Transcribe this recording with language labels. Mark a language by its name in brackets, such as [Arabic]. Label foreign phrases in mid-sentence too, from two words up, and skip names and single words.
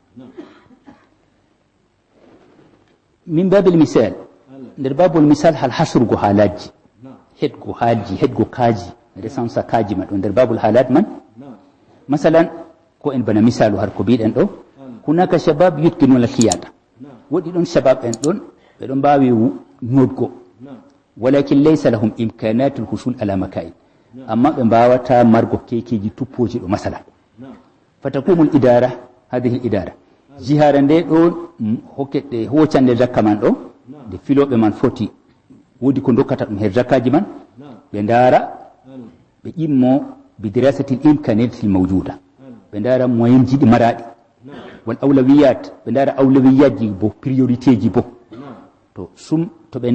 [Arabic] من باب المثال [Fula] nder babol misal hal hasrugo haalaji hedgo haalji hedgo kaaji resansa kaaji man ɗo nder [Arabic] باب الحالات [Fula] man masalan ko en bana misalu har ko biɗen ɗo [Arabic] هناك شباب يتقنون الخياطة [Fula] woɗi ɗon shabab en ɗon ɓe ɗon mbawi nodgo [Arabic] ولكن ليس لهم إمكانات الحصول على مكائن [Fula] amma ɓe mbawata margo kekeji tuppoji ɗo masala [Arabic] فتكون الإدارة هذه الإدارة جهة [Fula] nde ɗo hokkete hocande zakka man ɗo nde filoɓe man foti wodi ko dokkata ɗum her zakkaji man ɓe ndaara ɓe ƴimmo [Arabic] بدراسة الإمكانات الموجودة [Fula] ɓe ndaara moyen ji ɗi maraɗi [Arabic] والأولويات [Fula] ɓe ndaara awlawiyatji bo priorité ji bo to ɓe